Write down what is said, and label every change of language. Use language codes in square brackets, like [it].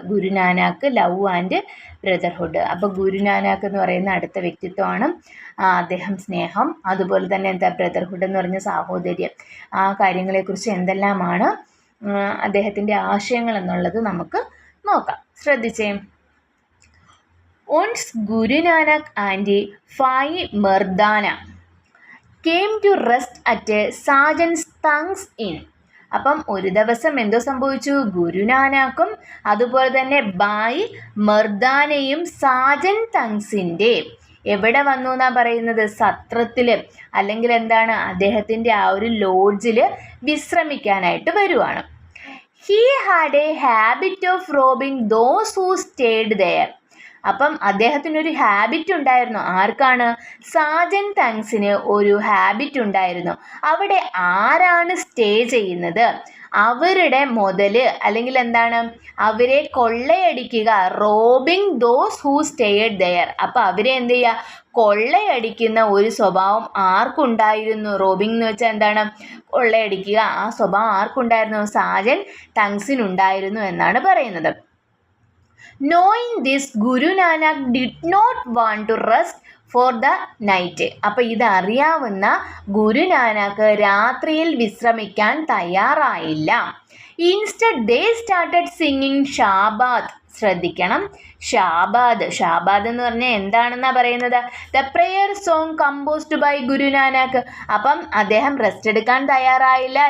[ml] Guru Nanak [en] Love and brotherhood. [ml] അപ്പോൾ ഗുരുനാനാക്ക് എന്ന് പറയുന്ന അടുത്ത വ്യക്തിത്വമാണ്. അദ്ദേഹം സ്നേഹം, അതുപോലെ തന്നെ എന്താ ബ്രദർഹുഡ് എന്ന് പറഞ്ഞ സാഹോദര്യം, ആ കാര്യങ്ങളെക്കുറിച്ച് എന്തെല്ലാമാണ് അദ്ദേഹത്തിൻ്റെ ആശയങ്ങൾ എന്നുള്ളത് നമുക്ക് നോക്കാം. ശ്രദ്ധിച്ചേ. [en] Once Guru Nanak and Bhai Mardana came to rest at a sergeant's Tang's inn. [ml] അപ്പം ഒരു ദിവസം എന്തോ സംഭവിച്ചു? ഗുരുനാനാക്കും അതുപോലെ തന്നെ ഭായ് മർദാനയും സാജൻ തങ്സിൻ്റെ എവിടെ വന്നു എന്നാണ് പറയുന്നത്? സത്രത്തിൽ, അല്ലെങ്കിൽ എന്താണ്, അദ്ദേഹത്തിൻ്റെ ആ ഒരു ലോഡ്ജിൽ വിശ്രമിക്കാനായിട്ട് വരുവാണ്. [en] He had a habit of robbing those who stayed there. [ml] അപ്പം അദ്ദേഹത്തിനൊരു ഹാബിറ്റ് ഉണ്ടായിരുന്നു. ആർക്കാണ്? സാജൻ തങ്സിന് ഒരു ഹാബിറ്റ് ഉണ്ടായിരുന്നു. അവിടെ ആരാണ് സ്റ്റേ ചെയ്യുന്നത് അവരുടെ മുതല്, അല്ലെങ്കിൽ എന്താണ്, അവരെ കൊള്ളയടിക്കുക. [en] Robbing those who stayed there. [ml] അപ്പം അവരെ എന്ത് ചെയ്യുക? കൊള്ളയടിക്കുന്ന ഒരു സ്വഭാവം ആർക്കുണ്ടായിരുന്നു? റോബിങ് എന്ന് വെച്ചാൽ എന്താണ്? കൊള്ളയടിക്കുക. ആ സ്വഭാവം ആർക്കുണ്ടായിരുന്നു? സാജൻ തങ്സിനുണ്ടായിരുന്നു എന്നാണ് പറയുന്നത്. [en] Knowing this, Guru Nanak did not want to rest for the night. [ml] അപ്പോൾ ഇതറിയാവുന്ന ഗുരുനാനാക്ക് രാത്രിയിൽ വിശ്രമിക്കാൻ തയ്യാറായില്ല. [en] Instead they started singing Shabad. [ml] ശ്രദ്ധിക്കണം, ഷാബാദ്. ഷാബാദ് എന്ന് പറഞ്ഞാൽ എന്താണെന്നാണ് പറയുന്നത്? [en] The prayer song composed by Guru Nanak. [ml] അപ്പം അദ്ദേഹം റെസ്റ്റ് എടുക്കാൻ തയ്യാറായില്ല.